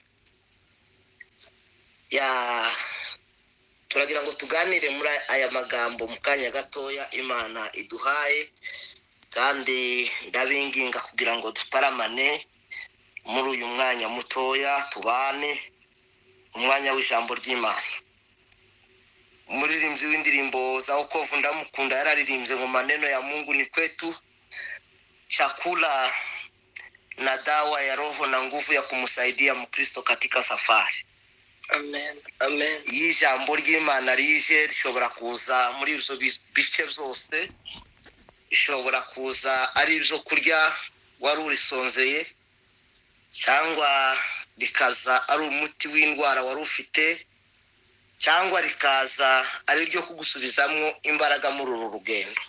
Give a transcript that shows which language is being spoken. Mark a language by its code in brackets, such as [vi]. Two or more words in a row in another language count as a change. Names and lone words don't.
[rw] Turagira ngo tuganire muri aya magambo mu kanya gatoya Imana iduhaye, kandi ndabinginga kugira ngo dutaramane muri uyu mwanya mutoya, tubane umwanya w'ijambo ry'Imana. Umuririmbyi w'indirimbo za wokovu ndamukunda yararirimbye ngo [sw] maneno ya Mungu ni kwetu chakula na dawa ya roho na nguvu ya kumsaidia Mkristo katika safari. [rw] Amen. Amen. Ijambo ry'Imana rije rishobora kuza muri ibyo bice byose, ishobora kuza ari ibyo kurya wari urisonzeye, cyangwa rikaza ari umuti w'indwara wari ufite, cyangwa rikaza ari ryo kugusubizamo imbaraga muri uru rugendo.